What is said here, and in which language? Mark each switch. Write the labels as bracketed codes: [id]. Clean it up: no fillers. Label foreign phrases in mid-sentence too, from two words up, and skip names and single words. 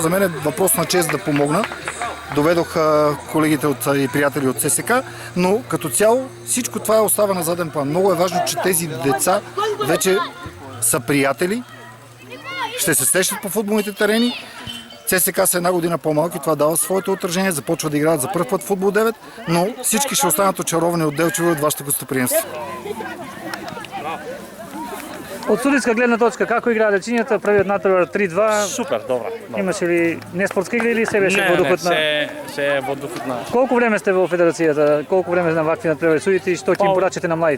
[bg] За мен е въпрос на чест да помогна. Доведох колегите и приятели от ЦСКА, но като цяло всичко това остава на заден план. Много е важно, че тези деца вече са приятели, ще се срещат по футболните терени. ЦСКА са една година по-малки, това дава своето отражение, започва да играят за първ път футбол 9, но всички ще останат очаровани от Делчево и от вашето гостоприемство. [mk] Од судиска гледна точка, како играа дечињата, првиот натпревар 3-2? Супер, добра. Имаше ли неспортска игра или се беше во духот на... Не, се е во духот на... Колку време сте во федерацијата? Колку време на вакви надпревари судите и што ќе им порачате на младите?